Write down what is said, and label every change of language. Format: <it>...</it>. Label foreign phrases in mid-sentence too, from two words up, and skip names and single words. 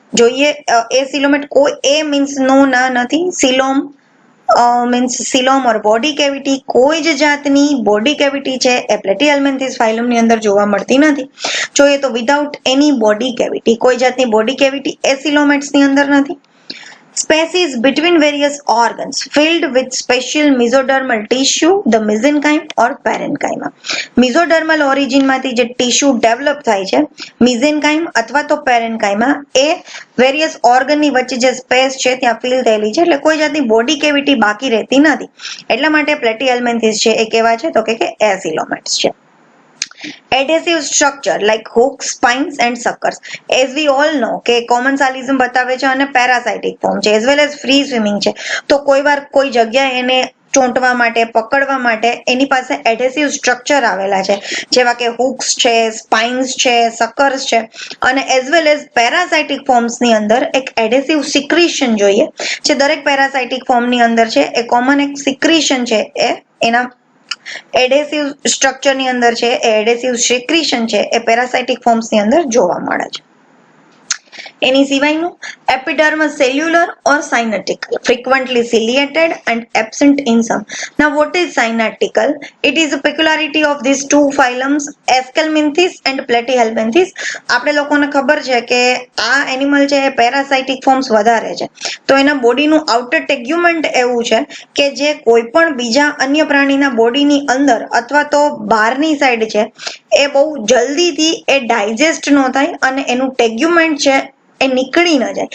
<gu>જોઈએ એસિલોમેટ, કોઈ</gu> <en>A means no</en> <gu>ના નથી,</gu> <en>coelom means coelom or body cavity,</en> <gu>કોઈ જ જાતની</gu> <en>body cavity</en> <gu>છે એ પ્લેટીહેલ્મિન્થીસ ફાઇલમની અંદર જોવા મળતી નથી. જોઈએ તો</gu> <en>without any body cavity,</en> <gu>કોઈ જાતની</gu> <en>body cavity</en> <gu>એ સિલોમેટ્સની અંદર નથી.</gu> <en>Spaces between various organs filled with special mesodermal tissue, the mesenchyme or parenchyma. mesodermal origin</en> <gu>માંથી જે</gu> <en>tissue develop</en> <gu>થાય છે, mesenchyme અથવા તો parenchyma, એ</gu> <en>various organ</en> <gu>ની વચ્ચે જે સ્પેસ છે ત્યાં ફિલ થયેલી છે, એટલે કોઈ જાતની</gu> <en>body cavity</en> <gu>બાકી રહેતી નથી. એટલા માટે પ્લેટીહેલ્મિન્થીસ છે એ કેવા છે તો કે એસિલોમેટ્સ છે.</gu> <en>Adhesive structure like hooks, spines and suckers. As we all know</en> <gu>કે કોમન્સાલિઝમ બતાવે છે અને</gu> <en>parasitic form</en> <gu>છે,</gu> <en>as well as free swimming છે.</en> <gu>તો કોઈ વાર કોઈ જગ્યાએ એને ચોંટવા માટે, પકડવા માટે એની પાસે</gu> <en>adhesive structure</en> <gu>આવેલા છે, જેવા કે હુક્સ છે, સ્પાઇન્સ છે, સકર્સ છે, અને</gu> <en>as well as parasitic forms</en> <gu>અંદર એક</gu> <en>adhesive secretion</en> <gu>જોઈએ, જે દરેક</gu> <en>parasitic form</en> <gu>અંદર છે એ કોમન એક સિક્રીશન છે એ એના</gu> <en>adhesive structure</en> <gu>અંદર છે, એ</gu> <en>adhesive secretion</en> <gu>છે એ</gu> <en>parasitic forms</en> <gu>અંદર જોવા મળે છે. એની સિવાયનું</gu> <en>epidermis cellular or synaptical, frequently ciliated and absent in some. Now what is synaptical? It is a peculiarity of these two phylums, Aschelminthis and Platyhelminthes.</en> <gu>આપણે લોકોને ખબર છે કે આ એનિમલ છે એ</gu> <en>parasitic forms</en> <gu>વધારે છે, તો એના બોડીનું</gu> <en>outer tegument</en> <gu>એવું છે કે જે કોઈ પણ બીજા અન્ય પ્રાણીના બોડીની અંદર અથવા તો બહારની સાઈડ છે એ બહુ જલ્દીથી એ ડાયજેસ્ટ ન થાય અને એનું ટેગ્યુમેન્ટ છે એ નીકળી ન જાય.</gu>